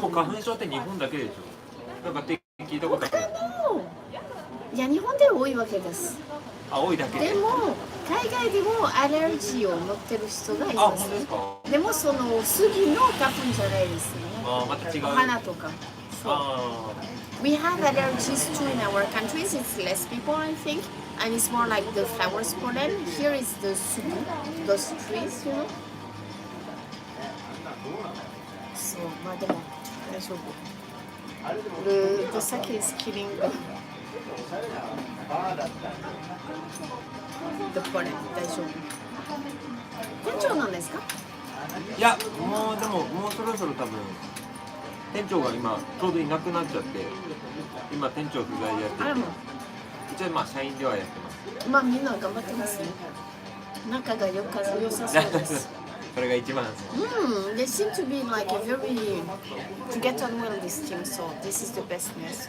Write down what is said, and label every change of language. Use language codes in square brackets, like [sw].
[ja] でも花粉症って日本だけでしょ。なんかって聞いたことある。いや日本で多いわけです。あ、多いだけで。でも海外でもアレルギーを持ってる人がいあ、ます本当ですか。でもその杉の花粉じゃないですね。あ、また違う。花とか。そう。あ [en] We have allergies too in our countries. It's less people, I think, and it's more like the flowers pollen. Here is the sugu, those trees, you know. So, [ja] まあでも大丈夫。 [en] The sake is killing the pollen. [ja] 大丈夫。店長なんですか？ーいや、もうでももうそろそろ多分店長が今ちょうどいなくなっちゃって、今店長不在でやってて、あらも一応まあ社員ではやってます。まあみんな頑張ってますね。仲が良さそうです。それが一番ですね。 [en] They seem to be like a very to get on well this team, so this is the best news.